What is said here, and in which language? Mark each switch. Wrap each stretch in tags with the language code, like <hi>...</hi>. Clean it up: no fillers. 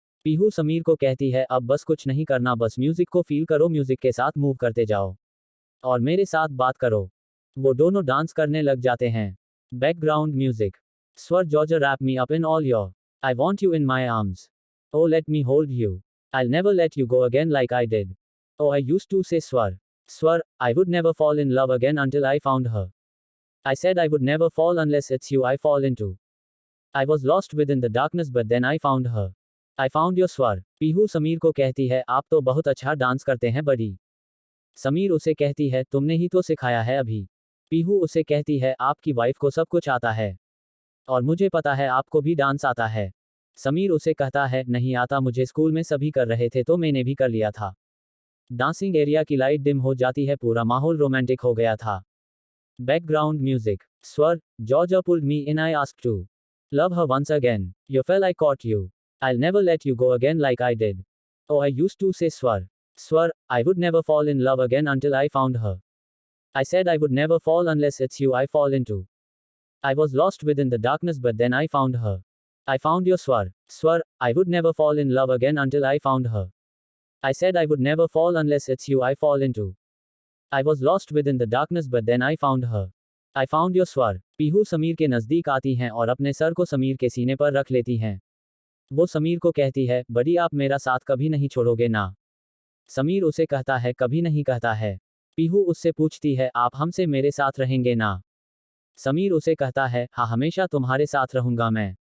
<hi>पीहू समीर को कहती है अब बस कुछ नहीं करना, बस म्यूजिक को फील करो, म्यूजिक के साथ मूव करते जाओ और मेरे साथ बात करो। वो दोनों डांस करने लग जाते हैं। Background music.</hi> <en>Swar George wrap me up in all your, I want you in my arms, oh let me hold you, I'll never let you go again like I did. Oh, I used to say Swar, I would never fall in love again until I found her. I said I would never fall unless it's you I fall into. I was lost within the darkness but then I found her. I found your Swar.</en> <hi>Pihu Sameer को कहती है आप तो बहुत अच्छा dance करते हैं बड़ी। समीर उसे कहती है तुमने ही तो सिखाया है अभी। पीहू उसे कहती है आपकी वाइफ को सब कुछ आता है, और मुझे पता है आपको भी डांस आता है। समीर उसे कहता है नहीं आता मुझे, स्कूल में सभी कर रहे थे तो मैंने भी कर लिया था। डांसिंग एरिया की लाइट डिम हो जाती है, पूरा माहौल रोमांटिक हो गया था।</hi> <en>Background music. Swar George pulled me in, I asked to love her once again, you fell I caught you, I'll never let you go again like I did. Oh, I used to say Swar. Swar, I would never fall in love again until I found her. I said I would never fall unless it's you I fall into. I was lost within the darkness, but then I found her. I found your Swar. Swar, I would never fall in love again until I found her. I said I would never fall unless it's you I fall into. I was lost within the darkness, but then I found her. I found your Swar.</en> <hi>Pihu Sameer के नजदीक आती हैं और अपने sir को समीर के सीने पर रख लेती हैं। वो समीर को कहती है, बड़ी आप मेरा साथ कभी नहीं छोड़ोगे ना। समीर उसे कहता है, कभी नहीं कहता है। पीहू उससे पूछती है, आप हमसे मेरे साथ रहेंगे ना। समीर उसे कहता है, हाँ हमेशा तुम्हारे साथ रहूंगा मैं।</hi>